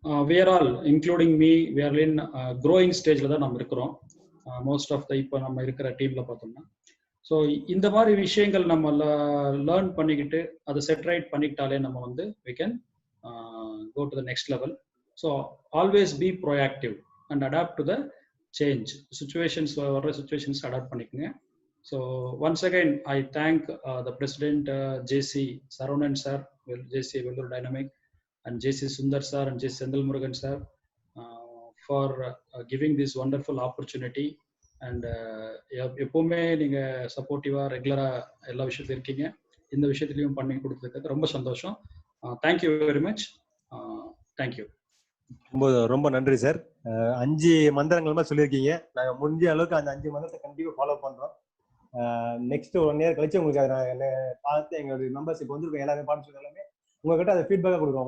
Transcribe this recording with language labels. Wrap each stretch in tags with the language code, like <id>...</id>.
<en>We are all, including me, we are in growing stageல</en> <ta>தான் நம்ம இருக்கிறோம். மோஸ்ட் ஆஃப் த இப்போ நம்ம இருக்கிற டீம்ல பார்த்தோம்னா, ஸோ இந்த மாதிரி விஷயங்கள் நம்ம லேர்ன் பண்ணிக்கிட்டு அதை செட்ரைட் பண்ணிக்கிட்டாலே நம்ம வந்து</ta> <en>we can go to the next level. So always be proactive and adapt to the change situations,</en> <ta>வர்ற சுச்சுவேஷன்ஸ் அடாப்ட் பண்ணிக்கோங்க.</ta> <en>So once again I thank the president JC Saravanan sir, JC Vellore dynamic, and JC Sundar sir and JC Sendal Murugan sir for giving this wonderful opportunity.</en> <ta>And எப்பவுமே நீங்க சப்போர்ட்டிவா ரெகுலரா எல்லா விஷயத்திலும் இருக்கீங்க, இந்த விஷயத்திலையும் பண்ணி கொடுத்ததுக்கு ரொம்ப சந்தோஷம்.</ta> <en>Thank you very much. Thank you.</en> <ta>ரொம்ப நன்றி சார். 5 மந்திரங்கள் மாதிரி சொல்லியிருக்கீங்க. நாங்க முடிஞ்ச அளவுக்கு அந்த 5 மந்திரத்தை கண்டிப்பா ஃபாலோ பண்றோம். நெக்ஸ்ட் 1 இயர் கழிச்சு உங்களுக்கு அதை பார்த்து எங்களுடைய மெம்பர்ஸ் இப்போ வந்து எல்லாருமே பார்த்து எல்லாமே உங்ககிட்ட அதை ஃபீட்பேக்காக கொடுக்குறோம்.</ta>